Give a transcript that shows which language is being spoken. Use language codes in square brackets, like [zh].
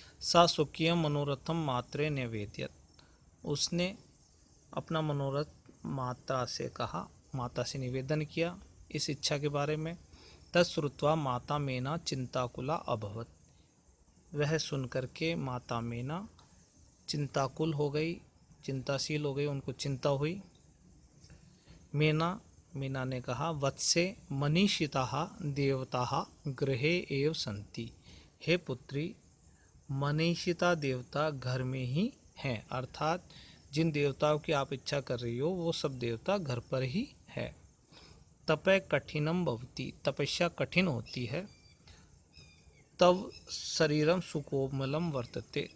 [sa] सा स्वकीय मनोरथम मात्रे निवेद्यत। [hi] उसने अपना मनोरथ माता से कहा, माता से निवेदन किया इस इच्छा के बारे में। [sa] तत्श्रुत्वा माता मेना चिंताकुला अभवत। [hi] वह सुनकर के माता मेना चिंताकुल हो गई, चिंताशील हो गई, उनको चिंता हुई। मीना ने कहा, [sa] वत्से मनीषिताः देवताः गृहे एव सन्ति। [hi] हे पुत्री, मनीषिता देवता घर में ही हैं, अर्थात जिन देवताओं की आप इच्छा कर रही हो वो सब देवता घर पर ही है। [sa] तपे कठिनम भवति। [hi] तपस्या कठिन होती है। [sa] तब शरीरम सुकोमलम वर्तते।